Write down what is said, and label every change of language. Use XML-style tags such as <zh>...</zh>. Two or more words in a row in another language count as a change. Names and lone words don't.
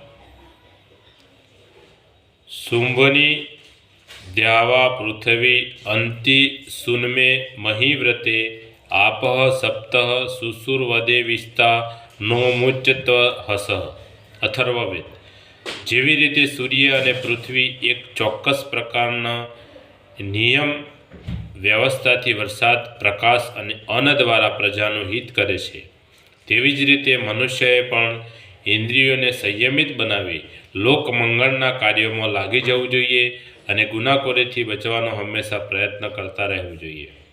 <sa>शुंभनी द्यावा पृथ्वी अंति सुन्मे महीव्रते आपः सप्तः सुसुरवदे विस्ता नो मुच्यत हस। अथर्ववेद।</sa> <gu>જેવી રીતે સૂર્ય અને પૃથ્વી એક ચોક્કસ પ્રકારના નિયમ વ્યવસ્થાથી વરસાદ, પ્રકાશ અને અન્ન દ્વારા પ્રજાનું હિત કરે છે, તેવી જ રીતે મનુષ્યએ પણ ઇન્દ્રિયોને સંયમિત બનાવી લોકમંગળના કાર્યોમાં લાગી જવું જોઈએ અને ગુનાખોરીથી બચવાનો હંમેશા પ્રયત્ન કરતા રહેવું જોઈએ.</gu>